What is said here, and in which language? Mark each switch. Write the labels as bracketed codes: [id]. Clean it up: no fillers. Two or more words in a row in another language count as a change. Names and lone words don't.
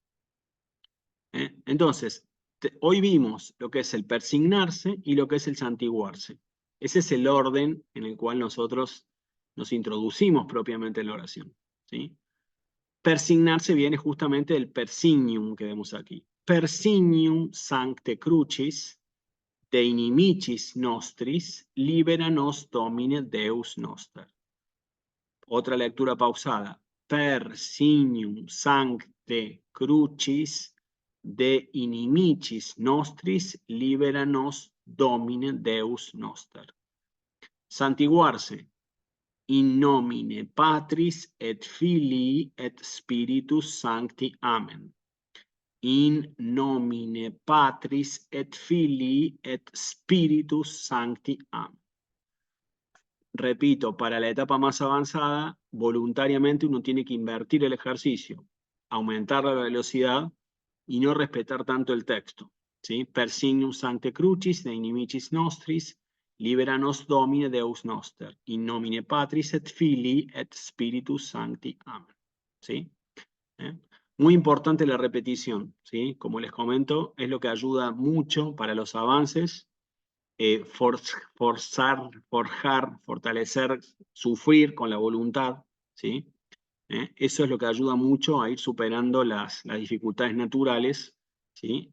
[es] Entonces, hoy vimos lo que es el persignarse y lo que es el santiguarse. Ese es el orden en el cual nosotros nos introducimos propiamente en la oración, ¿sí? Persignarse viene justamente del persignium que vemos aquí. [la] Persignium sancte crucis, de inimicis nostris, libera nos Domine Deus noster. [es] Otra lectura pausada. [la] per signum sancte crucis de inimicis nostris libera nos Domine Deus noster. Santiguarse in nomine Patris et Filii et Spiritus Sancti. Amen. In nomine Patris et Filii et Spiritus Sancti. Amen. [es] Repito, para la etapa más avanzada, voluntariamente uno tiene que invertir el ejercicio, aumentar la velocidad y no respetar tanto el texto. ¿Sí? [la] Per signum sancte crucis de inimicis nostris, libera nos Domine Deus noster, in nomine Patris et Filii et Spiritus Sancti. Amen. ¿Sí? [es] Muy importante la repetición, ¿sí? Como les comento, es lo que ayuda mucho para los avances. Forjar, fortalecer, sufrir con la voluntad, ¿sí? Eso es lo que ayuda mucho a ir superando las dificultades naturales, ¿sí?